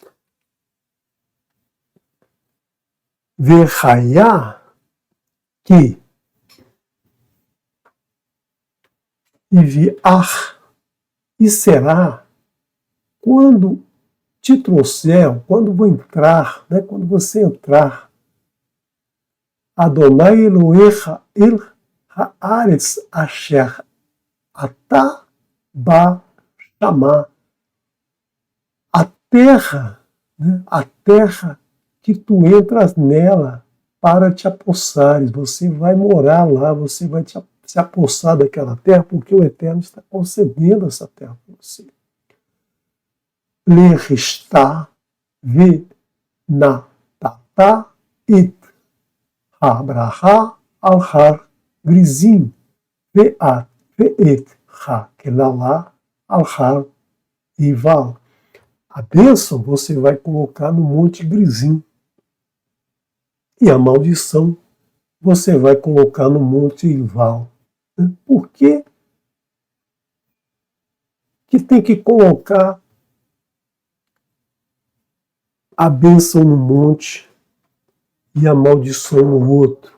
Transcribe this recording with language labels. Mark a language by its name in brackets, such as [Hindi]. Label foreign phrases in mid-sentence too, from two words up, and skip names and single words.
[Portuguese] Verraiá, que enviar, e será quando te trouxer, quando vou entrar, né, quando você entrar, [Hebrew] אדוני אלוהיך אל הארץ אשר אתה בא שמה, [Portuguese] a terra, né, a terra que tu entras nela para te apossares, você vai morar lá, você vai se apossar daquela terra, porque o Eterno está concedendo essa terra para você. [Hebrew] לרשתה ונתתה את הברכה על הר גריזים ואת ואת הקללה על הר עיבל. [Portuguese] A bênção você vai colocar no Monte Grizim. E a maldição você vai colocar no Monte Ival. Por que tem que colocar a bênção no monte e a maldição no outro?